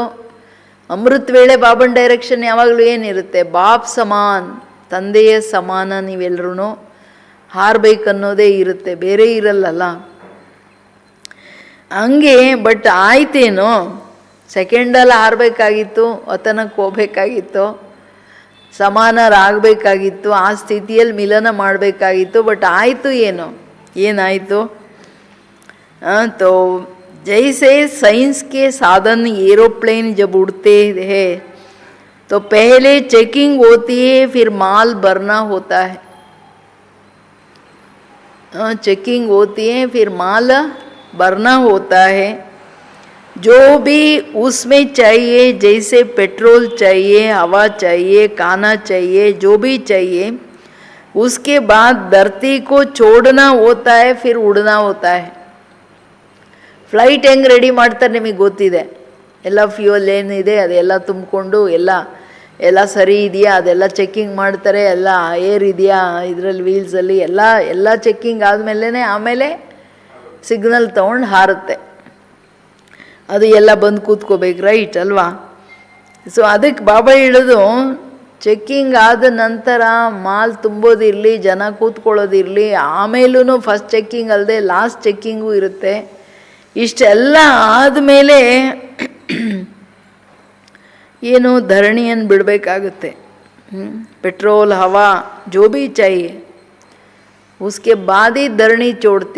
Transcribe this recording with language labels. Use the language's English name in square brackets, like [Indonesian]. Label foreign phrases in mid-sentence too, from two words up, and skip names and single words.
[Kannada] ಅಮೃತ ವೇಳೆ ಬಾಬನ್ ಡೈರೆಕ್ಷನ್ ಯಾವಾಗಲೂ ಏನಿರುತ್ತೆ, [Hindi] बाप समान, [Kannada] ತಂದೆಯ ಸಮಾನ ನೀವೆಲ್ಲರೂ ಹಾರಬೇಕನ್ನೋದೇ ಇರುತ್ತೆ, ಬೇರೆ ಇರಲ್ಲಲ್ಲ. ಹಂಗೆ ಬಟ್ ಆಯ್ತೇನೋ, ಸೆಕೆಂಡಲ್ಲಿ ಹಾರಬೇಕಾಗಿತ್ತು, ವತನಕ್ಕೆ ಹೋಗ್ಬೇಕಾಗಿತ್ತು, ಸಮಾನರಾಗಬೇಕಾಗಿತ್ತು, ಆ ಸ್ಥಿತಿಯಲ್ಲಿ ಮಿಲನ ಮಾಡಬೇಕಾಗಿತ್ತು. ಬಟ್ ಆಯಿತು ಏನೋ, ಏನಾಯಿತು? [Hindi] तो जैसे साइंस के साधन एरोप्लेन जब उड़ते हैं तो पहले चेकिंग होती है, फिर माल भरना होता है. चेकिंग होती है, फिर माल भरना होता है. जो भी उसमें चाहिए, जैसे पेट्रोल चाहिए, हवा चाहिए, खाना चाहिए, जो भी चाहिए, उसके बाद धरती को छोड़ना होता है, फिर उड़ना होता है. [Kannada] ಫ್ಲೈಟ್ ಹೆಂಗೆ ರೆಡಿ ಮಾಡ್ತಾರೆ ನಿಮಗೆ ಗೊತ್ತಿದೆ. ಎಲ್ಲ ಫ್ಯೂಯಲ್ ಏನಿದೆ ಅದೆಲ್ಲ ತುಂಬಿಕೊಂಡು ಎಲ್ಲ ಸರಿ ಇದೆಯಾ ಅದೆಲ್ಲ ಚೆಕ್ಕಿಂಗ್ ಮಾಡ್ತಾರೆ. ಎಲ್ಲ ಏರ್ ಇದೆಯಾ ಇದರಲ್ಲಿ ವೀಲ್ಸಲ್ಲಿ ಎಲ್ಲ ಚೆಕ್ಕಿಂಗ್ ಆದಮೇಲೆ ಆಮೇಲೆ ಸಿಗ್ನಲ್ ತೊಗೊಂಡು ಹಾರುತ್ತೆ. ಅದು ಎಲ್ಲ ಬಂದು ಕೂತ್ಕೋಬೇಕು, ರೈಟ್ ಅಲ್ವಾ? ಸೊ ಅದಕ್ಕೆ ಬಾಬಾ ಹೇಳೋದು, ಚೆಕ್ಕಿಂಗ್ ಆದ ನಂತರ ಮಾಲ್ ತುಂಬೋದಿರಲಿ, ಜನ ಕೂತ್ಕೊಳ್ಳೋದಿರಲಿ, ಆಮೇಲೂ [English] first checking [Kannada] ಅಲ್ಲದೆ [English] last checking [Kannada] ಇರುತ್ತೆ. ಇಷ್ಟೆಲ್ಲ ಆದಮೇಲೆ ಏನು ಧರಣಿಯನ್ನು ಬಿಡಬೇಕಾಗುತ್ತೆ. [Hindi] पेट्रोल हवा जो भी चाहिए उसके बाद ही [Kannada] ಧರಣಿ ಚೋಡ್ತಿ.